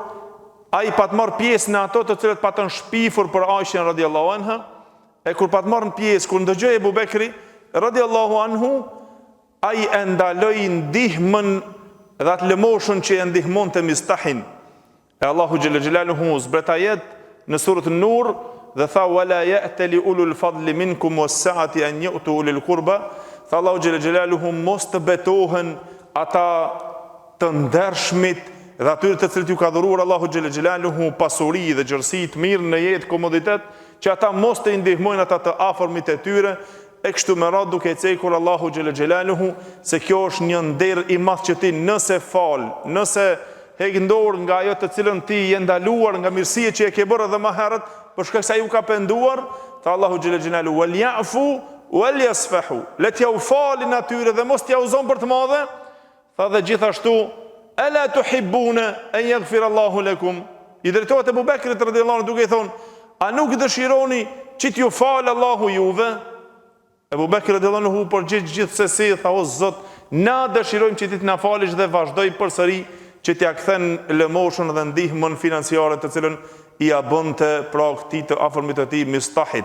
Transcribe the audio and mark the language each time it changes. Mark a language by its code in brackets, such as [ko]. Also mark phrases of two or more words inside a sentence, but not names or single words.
[sq] ai pa të marrë pjesë në ato të cilët patën shpifur për Aishën [ar] رضي الله عنها, [sq] e kur pa të marrën pjesë, kur ndëgjoi Ebu Bekri [ar] رضي الله عنه, [sq] ai e ndaloi ndihmën dhe atë lëmoshën që e ndihmon të Mistahin. E Allahu [ar] جل جلاله [sq] zbret ajet në surën Nur dhe tha, [ar] ولا يأتل أولو الفضل منكم والسعة أن يؤتوا أولي القربى. [sq] Tha Allahu [ar] جل جلاله, [sq] mos të betohen ata të ndershmit dhe atyre të cilët ju ka dhuruar Allahu [ar] جل جلاله [sq] pasuri dhe gjërësi të mirë në jetë, komoditet, që ata mos të ndihmojnë ata të afërmit e tyre, e kështu me radhë duke cekur Allahu [ar] جل جلاله [sq] se kjo është një nder i madh që ti nëse fal, nëse heq dorë nga ajo të cilën ti je ndaluar nga mirësia që e ke bërë edhe më herët, për shkak se ai u ka penduar, tha Allahu [ar] جل جلاله, وليعفوا وليصفحوا. [sq] Le t'ja u falin atyre dhe mos t'ja uzon për të madhe. Tha dhe gjithashtu, [ar] ألا تحبون أن يغفر الله لكم. [sq] I drejtohet Ebu Bekrit [ar] رضي الله عنه [sq] duke i thonë, a nuk dëshironi që t'ju falë Allahu juve? Ebu Bekri [ar] رضي الله عنه [sq] përgjigj gjithsesi, tha, o Zot, na dëshirojmë që ti të na falësh, dhe vazhdoi përsëri që t'ja kthen lëmoshën dhe ndihmën financiare të cilën i ia bënte pra këtij të afërmit të tij Mistahit.